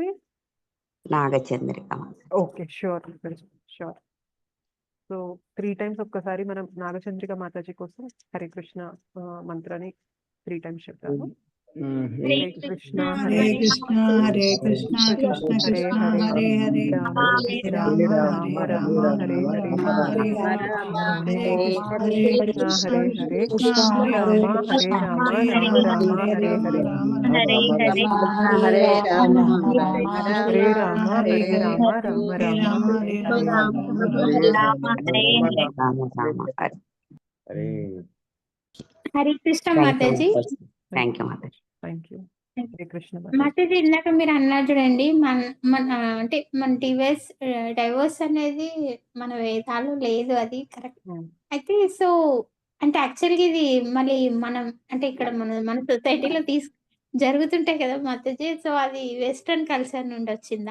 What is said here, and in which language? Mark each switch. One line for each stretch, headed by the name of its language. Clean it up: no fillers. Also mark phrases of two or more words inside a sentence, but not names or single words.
Telugu: నాగచంద్రిక.
English: Okay, sure sure.
Telugu: సో 3 times ఒక్కసారి మనం నాగచంద్రిక మాతాజీ కోసం హరే కృష్ణ మంత్రాన్ని 3 times చెప్తాము. హరే కృష్ణ హరే కృష్ణ హరే కృష్ణ కృష్ణ కృష్ణ హరే హరే రామ హరే రామ రామ రామ హరే రామ రామ హరే హరే హరే హరే హరే కృష్ణ హరే కృష్ణ కృష్ణ హరే హరే హరే హరే రామ హరే రామ రామ హరే హరే హరే రామ హరే రామ హరే రామ రామ రామ హరే హరే. హరే కృష్ణ మాతాజీ.
English: Thank you mataji. Thank you. Hare Krishna
Telugu: మాతాజీ ఇందాక మీరు అన్నారు చూడండి, మన అంటే మన డైవర్స్ అనేది మన వేదాలు లేదు, అది కరెక్ట్. అయితే సో అంటే యాక్చువల్గా ఇది మళ్ళీ మనం అంటే ఇక్కడ మన సొసైటీలో జరుగుతుంటాయి కదా మాతాజీ, సో అది
English: western culture
Telugu: నుండి వచ్చిందా?